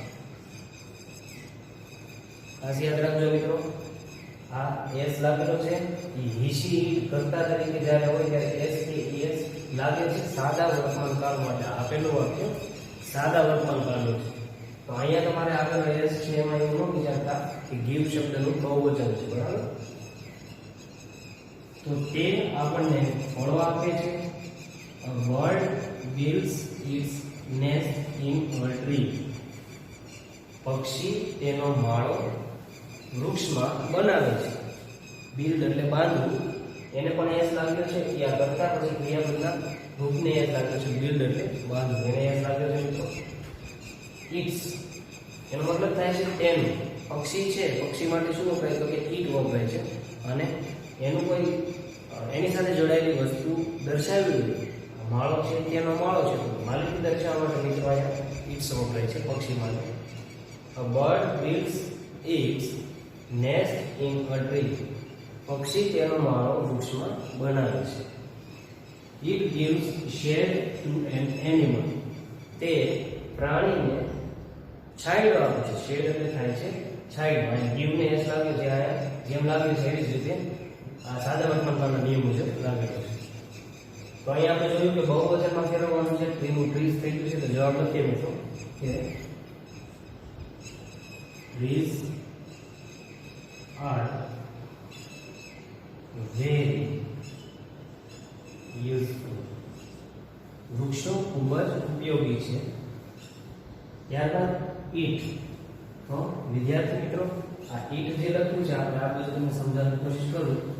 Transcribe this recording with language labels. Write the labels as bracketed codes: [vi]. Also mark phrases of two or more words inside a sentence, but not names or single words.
[gu] ખાસ યાદ રાખજો મિત્રો, આ એસ લાગેલો છે એ હિશી કર્તા તરીકે જ્યારે હોય ત્યારે એસ કે ઈએસ લાગે છે સાદા વર્તમાન કાળ માટે. આપેલું વાક્ય સાદા વર્તમાન કાળનું છે. તો અહીંયા તમારે આગળ એસ છે એમાં એવું ન વિચારતા કે ગીવ શબ્દનું બહુવચન છે, બરાબર? તો તે આપણને ફળો આપે છે. [en] A bird builds its nest in a tree, [gu] પક્ષી તેનો માળો વૃક્ષમાં બનાવે છે. બિલ્ડ એટલે બાંધવું, એને પણ એસ લાગ્યો છે કે આ કરતા પછી ક્રિયાપદના રૂપને એસ લાગ્યો છે. બિલ્ડ એટલે બાંધવું, એને એસ લાગ્યો છે મિત્રો. ઇટ્સ એનો મતલબ થાય છે તેનું. પક્ષી છે, પક્ષી માટે શું વપરાય? તો કે ઈટ વપરાય છે, અને એનું કોઈ એની સાથે જોડાયેલી વસ્તુ દર્શાવી હોય. માળો છે તેનો માળો છે, માલિકી દર્શાવવા માટે મિત્રો અહીંયા ઇટ્સ વપરાય છે પક્ષી માટે. [en] A bird builds its nest in a tree, [gu] પક્ષી તેનો માળો વૃક્ષમાં બનાવે છે. [en] It gives shade to an animal, [gu] તે પ્રાણીને છાંયડો આપે છે. શેડ એટલે થાય છે છાંયડો. અને give ને એસ લાગ્યો છે, આયા જેમ લાગ્યું છે એવી જ રીતે આ સાદા વર્તમાન કાળના નિયમ મુજબ લાગેલો છે. તો અહીંયા આપણે જોયું કે બહુવચનમાં ફેરવવાનું છે. ટ્રીનું ટ્રીઝ થઈ ગયું છે, તો જવાબ લખીએ મિત્રો કે [en] trees are very useful, [gu] વૃક્ષો ખૂબ જ ઉપયોગી છે. ત્યારબાદ ઈટ. તો વિદ્યાર્થી મિત્રો આ ઈટ જે લખ્યું છે આપણે આ બધું તમને સમજાવવાની કોશિશ કરું.